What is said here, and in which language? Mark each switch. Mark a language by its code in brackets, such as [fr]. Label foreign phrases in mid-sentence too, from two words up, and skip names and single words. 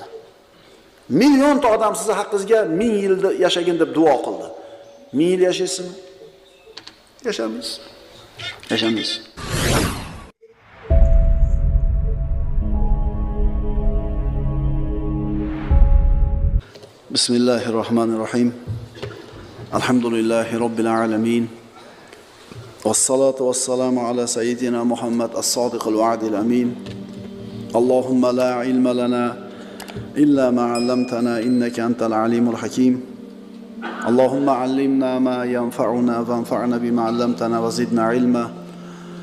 [uz] Millionta odam sizni haqqingizga 1000 yil yashagin deb duo qildi. 1000 yil yashaysizmi? Yashamaysiz. Yashamaysiz. [ar] بسم الله الرحمن الرحيم. الحمد لله رب العالمين والصلاة والسلام على سيدنا محمد الصادق الوعد الأمين. اللهم لا علم لنا إلا ما علمتنا إنك أنت العليم الحكيم. اللهم علمنا ما ينفعنا وانفعنا بما علمتنا وزدنا علما.